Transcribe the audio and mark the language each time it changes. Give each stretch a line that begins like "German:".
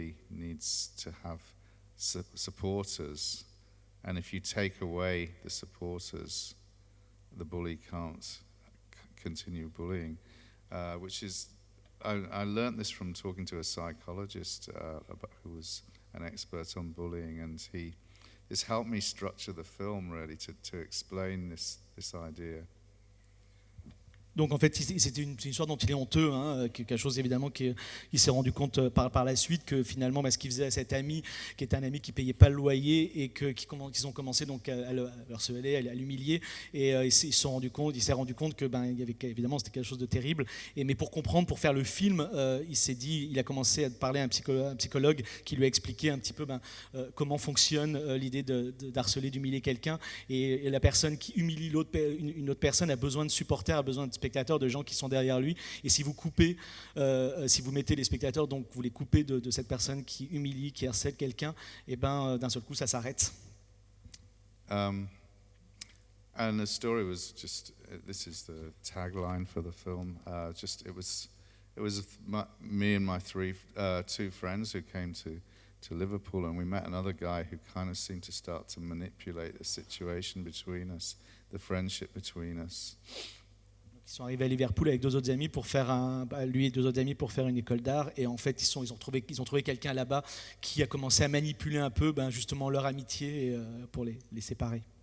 English: needs to have supporters, and if you take away the supporters, the bully can't continue bullying, which is I learned this from talking to a psychologist who was an expert on bullying, and this helped me structure the film really to explain this idea.
French: Donc en fait, c'était une histoire dont il est honteux, hein, quelque chose évidemment qu'il s'est rendu compte par la suite que finalement, ce qu'il faisait à cet ami, qui était un ami qui payait pas le loyer et qu'ils ont commencé donc à le harceler, à l'humilier, et il s'est rendu compte que il y avait évidemment c'était quelque chose de terrible. Mais pour comprendre, pour faire le film, il a commencé à parler à un psychologue qui lui a expliqué un petit peu comment fonctionne l'idée d'harceler, d'humilier quelqu'un, et la personne qui humilie une autre personne a besoin de supporters, a besoin de spectateurs, de gens qui sont derrière lui, et si vous coupez, si vous mettez les spectateurs, donc vous les coupez de cette personne qui humilie, qui harcèle quelqu'un, et d'un seul coup ça s'arrête.
English: And the story was just, this is the tagline for the film, it was me and my two friends who came to Liverpool, and we met another guy who kind of seemed to start to manipulate the situation between us, the friendship between us.
French: Ils sont arrivés à Liverpool avec deux autres amis pour faire une école d'art, et en fait ils ont trouvé quelqu'un là-bas qui a commencé à manipuler un peu justement leur amitié pour les séparer.